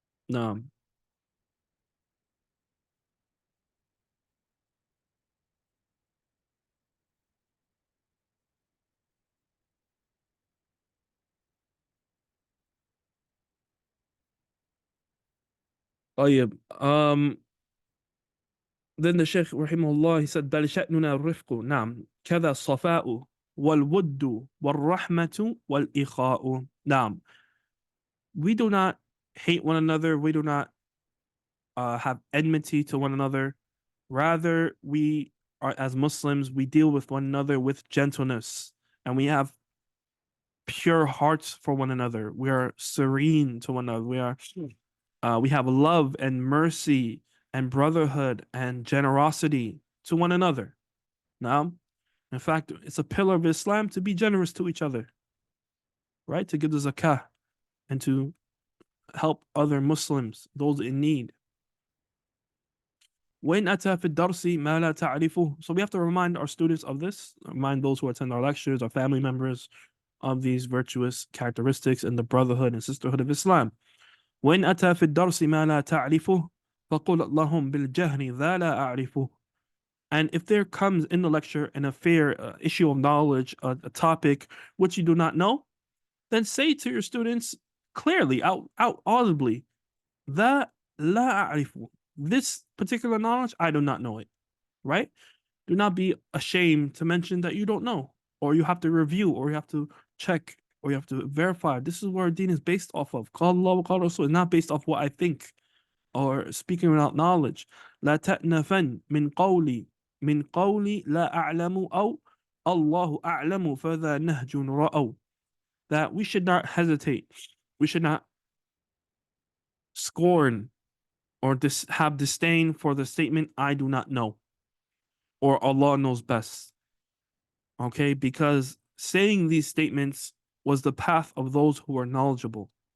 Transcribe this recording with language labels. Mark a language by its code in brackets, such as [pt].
[en] Now, [ar] طيب, [en] then the Shaykh Rahimahullah, he said, [ar] بل شأننا الرفق. نعم. كذا الصفاء والود والرحمة والإخاء. نعم. [en] We do not hate one another. We do not have enmity to one another. Rather, we are, as Muslims, we deal with one another with gentleness, and we have pure hearts for one another. We are serene to one another. We have love and mercy and brotherhood and generosity to one another. Now, in fact, it's a pillar of Islam to be generous to each other, right? To give the zakah and to help other Muslims, those in need. [ar] وإن أتى في الدرس ما لا تعرفه. [en] So we have to remind our students of this, remind those who attend our lectures, our family members, of these virtuous characteristics and the brotherhood and sisterhood of Islam. [ar] وإن أتى في الدرس ما لا تعرفه فقل اللهم بالجهل ذا لا أعرفه. [en] And if there comes in the lecture an affair, issue of knowledge, a topic which you do not know, then say to your students clearly, out audibly, [ar] ذا لا أعرفه. [en] This particular knowledge, I do not know it, right? Do not be ashamed to mention that you don't know, or you have to review, or you have to check, or you have to verify. This is where our deen is based off of. [ar] قال الله وقال رسول [en] is not based off what I think or speaking without knowledge. [ar] لا تأنفن من قولي لا أعلم أو الله أعلم فذا نهج رأوا. [en] That we should not hesitate. We should not scorn or have disdain for the statement, I do not know, or Allah knows best. Okay, because saying these statements was the path of those who are knowledgeable.